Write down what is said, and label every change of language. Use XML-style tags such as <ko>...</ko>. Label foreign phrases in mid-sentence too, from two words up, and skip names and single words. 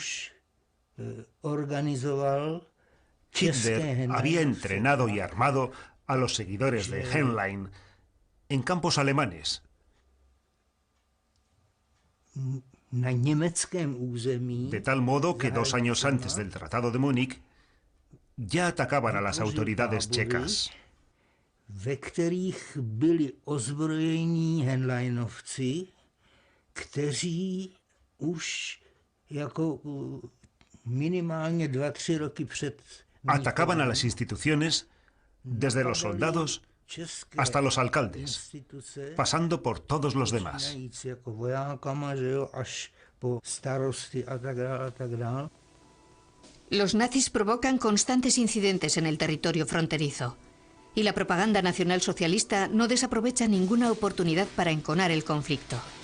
<es>había entrenado y armado a los seguidores de Heinlein en campos alemanes. De tal modo que 2 años antes del Tratado de Múnich ya atacaban a las autoridades checas.</es> <cs>ve kterých byli ozbrojení Heinleinovci, kteří už jako minimálně 2-3 roky před...</cs> <es>Atacaban a las instituciones, desde los soldados hasta los alcaldes, pasando por todos los demás. Los nazis provocan constantes incidentes en el territorio fronterizo, y la propaganda nacionalsocialista no desaprovecha ninguna oportunidad para enconar el conflicto.</es>